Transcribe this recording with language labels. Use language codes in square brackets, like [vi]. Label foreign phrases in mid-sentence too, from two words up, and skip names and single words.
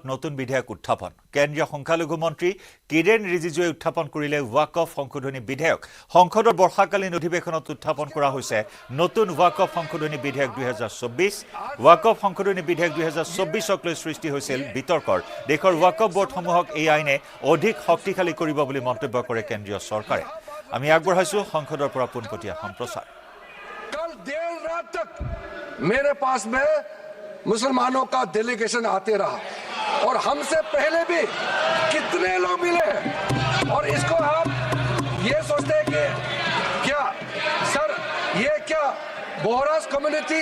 [as] নতুন বিধেয়ক উত্থাপন কেন্দ্ৰীয় সংখ্যালঘু মন্ত্ৰী কিৰেণ ৰিজিজুৱে উত্থাপন কৰিলে ওয়াকফ সংশোধনী বিধেয়ক সংসদৰ বৰ্ষাকালীন অধিৱেশনত উত্থাপন কৰা হৈছে নতুন ওয়াকফ সংশোধনী বিধেয়ক 2024 ওয়াকফ সংশোধনী বিধেয়ক 2024ক লৈ সৃষ্টি হৈছিল বিতৰ্কৰ দেখৰ ওয়াকফ বোৰ্ডসমূহক এই আইনে অধিক শক্তিশালী কৰিব বুলি মন্তব্য কৰে কেন্দ্ৰীয় চৰকাৰে আমি আগবঢ়াইছো সংসদৰ পৰা পোনপটীয়া সম্প্ৰচাৰ [hi] कल देर रात तक मेरे पास में मुसलमानों का डेलीगेशन आते रहा और हमसे पहले भी कितने लोग मिले और इसको आप ये सोचते हैं कि क्या सर ये क्या बोहरास कम्युनिटी